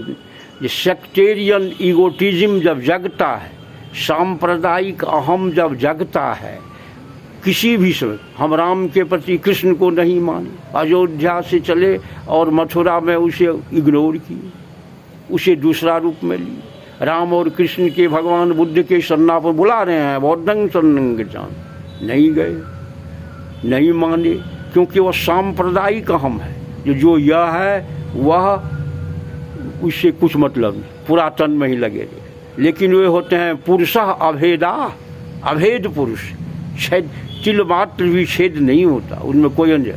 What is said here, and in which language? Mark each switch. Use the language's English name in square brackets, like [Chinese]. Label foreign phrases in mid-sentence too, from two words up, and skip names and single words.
[Hindi] ये [English] sectarian egotism [Hindi] जब जगता है, सांप्रदायिक अहम जब जगता है, किसी भी समय हम राम के प्रति कृष्ण को नहीं माने, अयोध्या से चले और मथुरा में उसे इग्नोर किए, उसे दूसरा रूप में लिए। राम और कृष्ण के भगवान बुद्ध के शरणा पर बुला रहे हैं, [Pali] बौद्धं शरणं गच्छामि, [Hindi] नहीं गए, नहीं माने, क्योंकि वह सांप्रदायिक अहम है। जो यह है वह उससे कुछ मतलब नहीं, पुरातन में ही लगे रहे। लेकिन वे होते हैं [Sanskrit] पुरुषः अभेदा, [Hindi] अभेद पुरुष, छेद तिल मात्र भी छेद नहीं होता उनमें कोई अंतर।